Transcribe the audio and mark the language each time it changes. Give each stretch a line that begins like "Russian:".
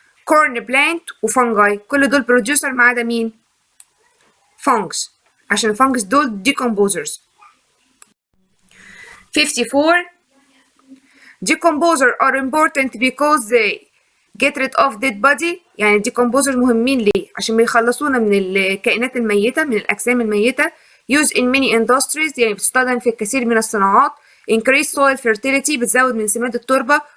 English: corn plant
Arabic: وفنجاي، كل دول producer ما عدا مين؟ fungus، عشان الفنجس دول decomposers.
English: 54 decomposer are important because they get rid of dead body.
Arabic: يعني decomposer مهمين ليه؟ عشان بيخلصونا من الكائنات الميتة، من الأجسام الميتة.
English: use in many industries
Arabic: يعني بتستخدم في الكثير من الصناعات.
English: increase soil fertility
Arabic: بتزود من سماد التربة.